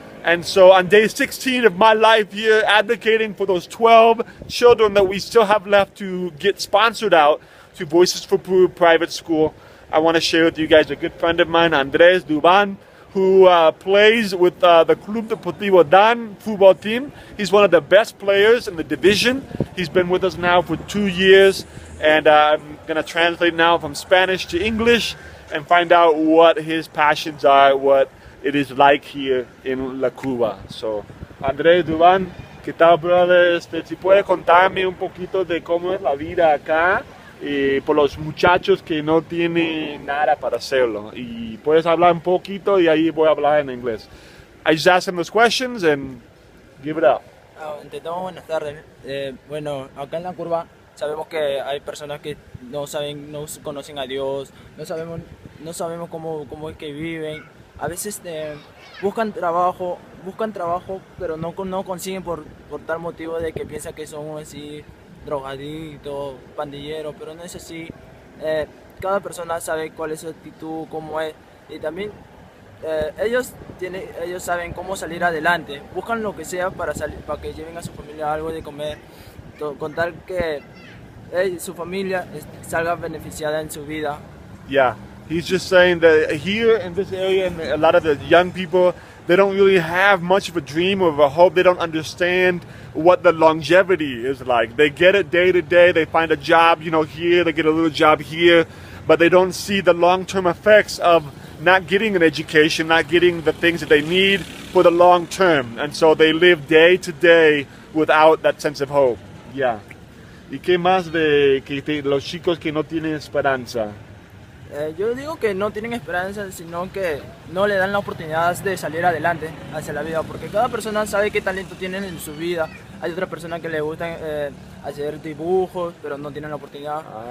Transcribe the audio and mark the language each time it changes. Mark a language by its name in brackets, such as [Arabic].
[English] And so on day 16 of my life here, advocating for those 12 children that we still have left to get sponsored out to Voices4Peru private school, I want to share with you guys a good friend of mine, Andres Duban, who plays with the Club Deportivo Dan football team. He's one of the best players in the division. He's been with us now for 2 years, and I'm going to translate now from Spanish to English and find out what his passions are, what it is like here in La Cuba. [Spanish] So, Andrés Duban, ¿qué tal, brother? Si puede contarme un poquito de cómo es la vida acá, por los muchachos que no tienen nada para hacerlo. Y puedes hablar un poquito y ahí voy a hablar en inglés. [English] I just ask them those questions and give it up. [Spanish] Ante todo, buenas tardes. Bueno, acá en la curva sabemos que hay personas que no conocen a Dios, no sabemos cómo es que viven. A veces buscan trabajo, pero no consiguen por tal motivo de que piensan que son así drogadicto, pandillero, pero no es así. Cada persona sabe cuál es su actitud, cómo es, y también ellos saben cómo salir adelante. Buscan lo que sea para que lleven a su familia algo de comer, con tal que su familia salga beneficiada en su vida. [English] Yeah, he's just saying that here in this area, and a lot of the young people, they don't really have much of a dream or of a hope. They don't understand what the longevity is like. They get it day to day. They find a job, here. They get a little job here, but they don't see the long-term effects of not getting an education, not getting the things that they need for the long term. And so they live day to day without that sense of hope. Yeah. [Spanish] ¿Y qué más de los chicos que no tienen esperanza? Yo digo que no tienen esperanza, sino que no le dan la oportunidad de salir adelante hacia la vida, porque cada persona sabe qué talento tienen en su vida. Hay otra persona que le gusta hacer dibujos, pero no tienen la oportunidad.